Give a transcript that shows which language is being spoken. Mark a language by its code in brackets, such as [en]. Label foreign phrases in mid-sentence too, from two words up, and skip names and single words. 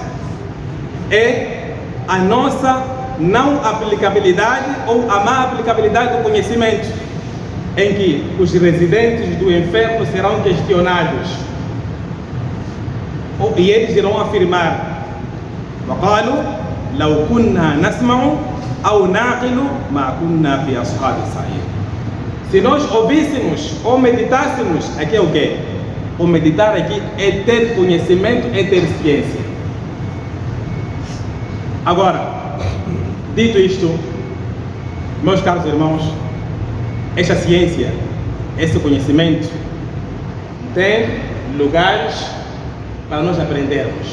[pt] é a nossa não aplicabilidade ou a má aplicabilidade do conhecimento, em que os residentes do inferno serão questionados e eles irão afirmar: [ar] وَقَالُوا لَوْ كُنَّا نَسْمَعُ أَوْ نَعْقِلُ مَا كُنَّا فِي أَصْحَابِ السَّعِيرِ. [pt] Se nós ouvíssemos ou meditássemos, aqui é o quê? O meditar aqui é ter conhecimento, é ter ciência. Agora, dito isto, meus caros irmãos, esta ciência, esse conhecimento, tem lugares para nós aprendermos.